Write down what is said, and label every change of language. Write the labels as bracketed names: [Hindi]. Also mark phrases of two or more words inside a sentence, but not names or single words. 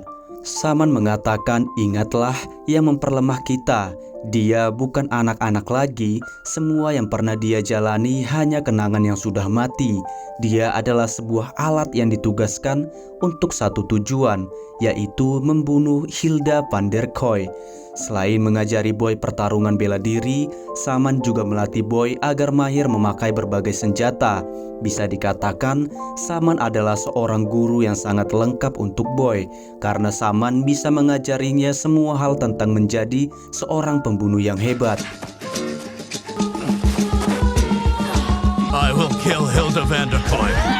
[Indonesian] Saman mengatakan, ingatlah yang memperlemah kita. Dia bukan anak-anak lagi, semua yang pernah dia jalani hanya kenangan yang sudah mati. Dia adalah sebuah alat yang ditugaskan untuk satu tujuan, yaitu membunuh Hilda van der Kooi. Selain mengajari Boy pertarungan bela diri, Saman juga melatih Boy agar mahir memakai berbagai senjata. Bisa dikatakan, Saman adalah seorang guru yang sangat lengkap untuk Boy, karena Saman bisa mengajarinya semua hal tentang menjadi seorang pembunuh yang hebat. [English] I will kill Hilda van der Kooi.